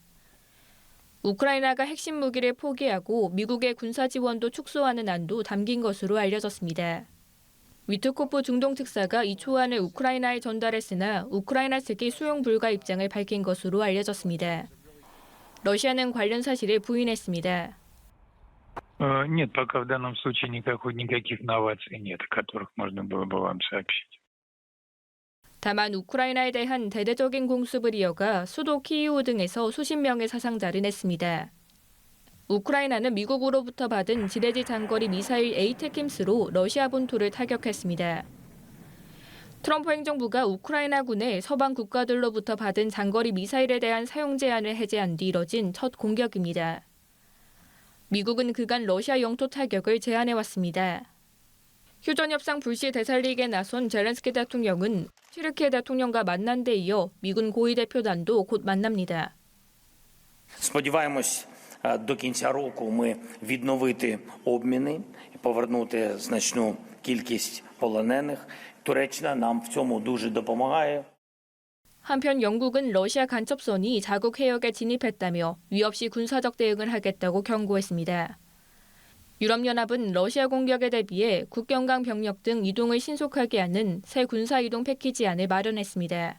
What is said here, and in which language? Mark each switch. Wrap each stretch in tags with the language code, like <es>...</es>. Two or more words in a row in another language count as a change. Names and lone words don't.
<ko>우크라이나가 핵심 무기를 포기하고 미국의 군사 지원도 축소하는 안도 담긴 것으로 알려졌습니다. 위트코프 중동 특사가 이 초안을 우크라이나에 전달했으나 우크라이나 측이 수용 불가 입장을 밝힌 것으로 알려졌습니다. 러시아는 관련 사실을 부인했습니다.</ko> <ru>Нет, пока в данном случае никаких новаций нет, о которых можно было бы вам сообщить.</ru> <ko>다만 우크라이나에 대한 대대적인 공습을 이어가 수도 키이우 등에서 수십 명의 사상자를 냈습니다. 우크라이나는 미국으로부터 받은 지대지 장거리 미사일 에이테킴스로 러시아 본토를 타격했습니다. 트럼프 행정부가 우크라이나군의 서방 국가들로부터 받은 장거리 미사일에 대한 사용 제한을 해제한 뒤 이뤄진 첫 공격입니다. 미국은 그간 러시아 영토 타격을 제한해왔습니다. 휴전협상 불씨 되살리기에 나선 젤렌스키 대통령은 튀르키예 대통령과 만난 데 이어 미군 고위 대표단도 곧 만납니다.</ko> <uk>Сподіваємось, до кінця року ми відновити обміни і повернути значну кількість полонених. Туреччина нам в цьому дуже допомагає.</uk> <ko>한편 영국은 러시아 간첩선이 자국 해역에 진입했다며 위 없이 군사적 대응을 하겠다고 경고했습니다. 유럽연합은 러시아 공격에 대비해 국경강 병력 등 이동을 신속하게 하는 새 군사 이동 패키지안을 마련했습니다.</ko>